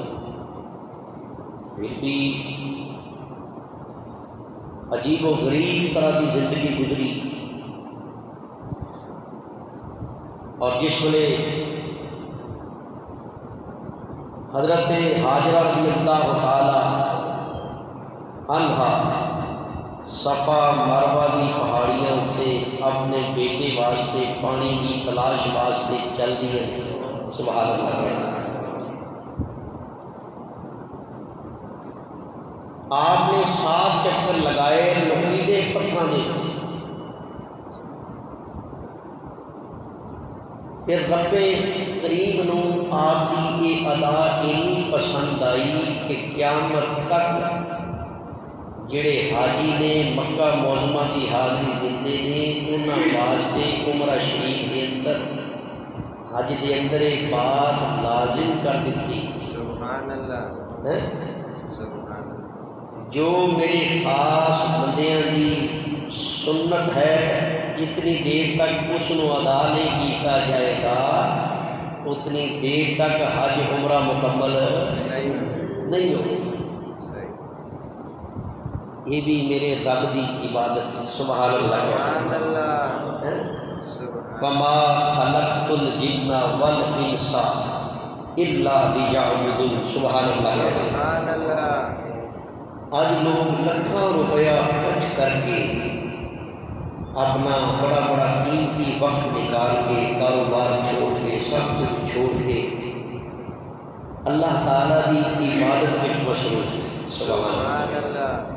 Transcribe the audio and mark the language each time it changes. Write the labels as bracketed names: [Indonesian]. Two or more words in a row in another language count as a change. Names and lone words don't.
[Punjabi] پھر بھی عجیب و غریب طرح کی زندگی گزری، اور جس ویلے حضرت ہاجرہ [Arabic] رضی اللہ تعالی عنہا [Punjabi] صفا مروہ دی پہاڑیاں تے اپنے بیٹے واسطے پانی دی تلاش واسطے چل دیے، [Arabic] سبحان اللہ۔ [Punjabi] آپ نے 7 چکر لگائے نوکیلے پتھراں دے تے، پھر رب کریم نو آپ دی یہ ادا اینی پسند آئی کہ قیامت تک جڑے حاجی نے مکہ معظمہ کی حاضری دیندے نے انہاں واسطے عمرہ شریف دے اندر حج دے اندر ایک بات لازم کر دیتی، [Arabic] سبحان اللہ، سبحان اللہ، [Punjabi] جو میرے خاص بندیاں دی سنت ہے جتنی دیر تک اس نو ادا نہیں کیتا جائے گا اتنی دیر تک حج عمرہ مکمل نہیں ہوگی۔ یہ بھی میرے رب دی عبادت ہے، [Arabic] سبحان اللہ، سبحان اللہ، وما خلقت الجن والانس الا لیعبدون، سبحان اللہ۔ سبحان اللہ۔ [Punjabi] آج لوگ لاکھاں روپیہ خرچ کر کے اپنا بڑا بڑا قیمتی وقت نکال کے کاروبار چھوڑ کے سب کچھ چھوڑ کے اللہ تعالیٰ دی عبادت وچ مصروف ہیں، [Arabic] سبحان اللہ۔